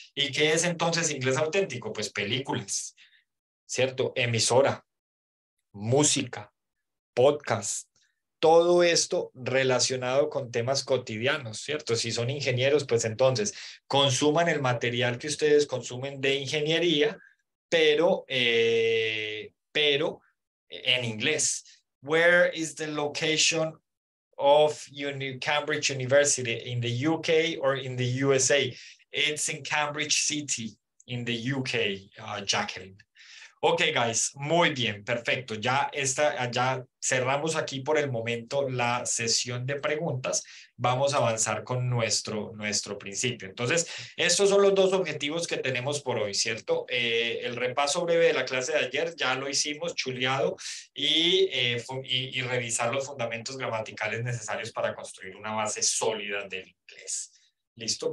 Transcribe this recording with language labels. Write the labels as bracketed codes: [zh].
[es] ¿Y qué es entonces inglés auténtico? Pues películas, ¿cierto? Emisora, música, podcast. todo esto relacionado con temas cotidianos, ¿cierto? Si son ingenieros, pues entonces consuman el material que ustedes consumen de ingeniería, pero en inglés. [en] Where is the location of Cambridge University, in the UK or in the USA? It's in Cambridge City, in the UK, Jacqueline. Ok, guys, [es] muy bien, perfecto. Ya cerramos aquí por el momento la sesión de preguntas. Vamos a avanzar con nuestro principio. Entonces, estos son los dos objetivos que tenemos por hoy, ¿cierto? El repaso breve de la clase de ayer ya lo hicimos, chuleado, y revisar los fundamentos gramaticales necesarios para construir una base sólida del inglés. ¿Listo?